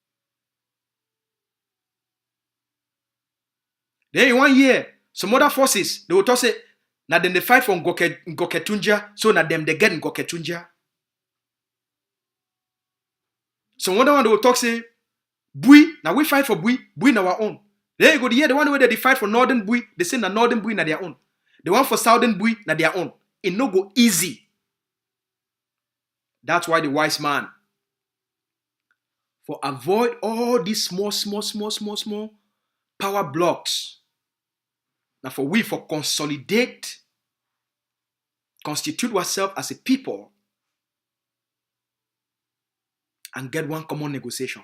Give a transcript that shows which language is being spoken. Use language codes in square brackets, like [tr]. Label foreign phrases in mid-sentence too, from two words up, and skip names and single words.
[pcm] Then in 1 year, some other forces, they will talk say, na them they fight for Ngoketunja, so na them they get Ngoketunja. Some other one they will talk say, Bui, now we fight for Bui na our own. Then you go the year, the one where they fight for Northern Bui, they say na Northern Bui na their own. The one for Southern Bui na their own. It no go easy. That's why the wise man, for avoid all these small power blocks. Now for we for constitute ourselves as a people and get one common negotiation.